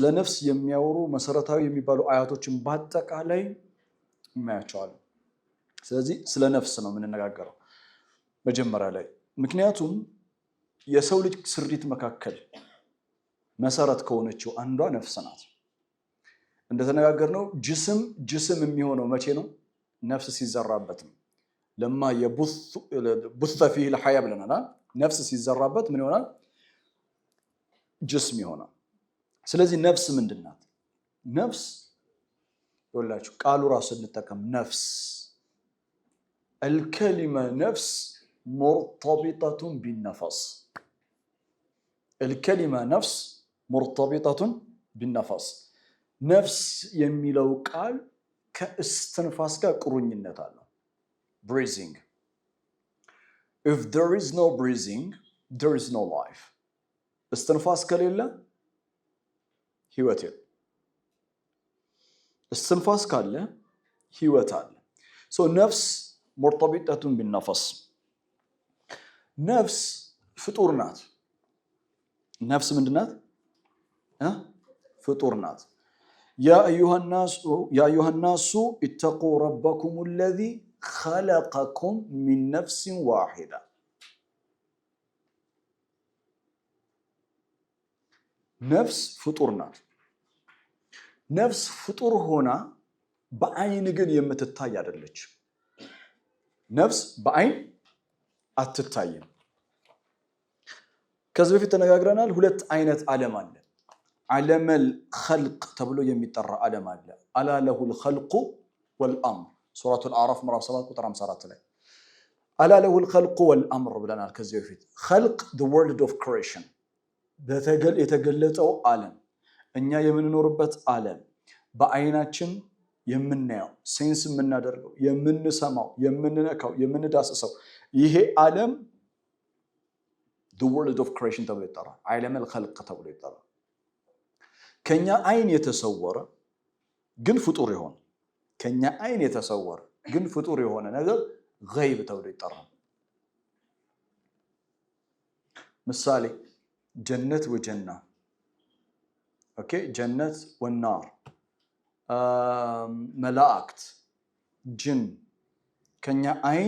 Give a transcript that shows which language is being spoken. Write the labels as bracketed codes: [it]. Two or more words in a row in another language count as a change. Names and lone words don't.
[am] ነፍስ የሚያወሩ መሰረታዊ የሚባሉ አያቶችን በአጠቃላይ እናያቸዋለን ስለዚህ ስለ ነፍስ ነው የምንነጋገረው መጀመሪያ ላይ ምክንያቱም የሰው ልጅ ስሪት መካከል መሰረት ከሆነችው አንዷ ነፍስ ናት እንደተነጋገርነው ጅስም የሚሆነው መቼ ነው ነፍስ ሲዘራበት ነው ለማ የቡث [ar] فيه الحياه [am] ብለናል ነፍስ ሲዘራበት ምን ይሆናል ጅስም ይሆናል ስለዚህ ነፍስ ምንድናት ነፍስ ወላችሁ ቃሉ ራሱ እንጠቀም ነፍስ [ar] الكلمه نفس مرتبطه بالنفس الكلمه نفس مرتبطه بالنفس [am] نفس የሚለው ቃል ከእስትንፋስ ጋር ቁርኝነት አለው [en] breathing if there is no breathing there is no life [am] እስትንፋስ ከሌለ ህይወት የለም እስትንፋስ ካለ ህይወት አለ so ነፍስ [ar] مرتبطة بالنفس [am] ነፍስ ፍጡር ናት ነፍስ ምንድናት ፍጡር ናት [ar] يا أيها الناس اتقوا ربكم الذي خلقكم من نفس واحدة [am] ነፍስ ፍጡር ናት ነፍስ ፍጡር ሆና በአይን ግን የምትታይ አይደለች ነፍስ በአይን አትታይም ከዚህ በፊት ተነጋግረናል ሁለት አይነት ዓለም አለ [ar] عالم الخلق [am] ተብሎ የሚጠራ ዓለም አለ [ar] ألا له الخلق والأمر سورة الأعراف [am] ምዕራፍ 7 ቁጥር 54 ላይ [ar] ألا له الخلق والأمر [am] ብለናል ከዚህ በፊት ኸልቅ the [en] world of creation [am] የተገለጠው ዓለም እኛ የምንኖርበት ዓለም በአይናችን የምናየው ሴንስ የምናደርገው የምንሰማው የምንነካው የምንዳስሰው ይሄ ዓለም [en] the world of creation [am] ተብሎ ይጠራል [ar] عالم الخلق [am] ተብሎ ይጠራል ከኛ አይን የተሰወረ ግን ፍጡር የሆነ ከኛ አይን የተሰወረ ግን ፍጡር የሆነ ነገር ገይብ ተብሎ ይጠራል ምሳሌ ጀነት ወጀና ኦኬ [ar] جنة ونار [am] መላእክት ጅን ከኛ አይን